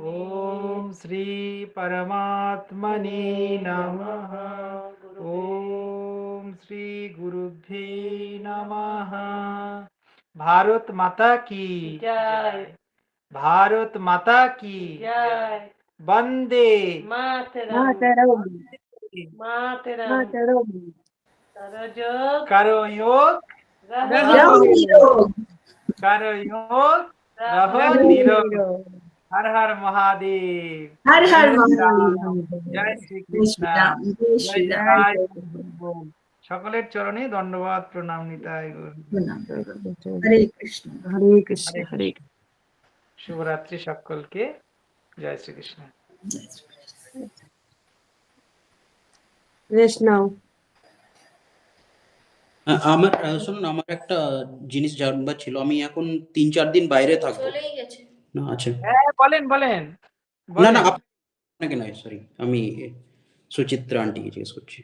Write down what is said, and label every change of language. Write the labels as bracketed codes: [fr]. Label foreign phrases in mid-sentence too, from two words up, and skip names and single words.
[sa] ॐ श्री परमात्मने नमः ॐ श्री गुरुभ्ये नमः [hi] भारत माता की जय भारत माता की जय वंदे मातरम मातरम मातरम मातरम सरजोग करो योग रहो रहो निरोग करो योग रहो रहो निरोग निरोग हर हर महादेव हर हर जय श्री राम महादेव जय श्री जय श्री कृष्ण राम जय जय श्री राम [bn] নিতাই [hi] जय [bn] গৌর। সকলের চরণে দণ্ডবাদ প্রণাম নিতাই গৌর। [hi] प्रणाम हरे कृष्ण [bn] হরে কৃষ্ণ। শুভরাত্রি সকলকে জয় শ্রীকৃষ্ণ। [hi] जय श्री कृष्ण। [bn] রেস্ট নাও। আমার শুনুন, আমার একটা জিনিস জানবার ছিল। আমি এখন ৩-৪ দিন বাইরে থাকবো। চলেই গেছে না আছে? হ্যাঁ বলেন বলেন না বলেন। আপনাকে নয়, সরি, আমি সুচিত্রা আন্টিকে জিজ্ঞেস করছি।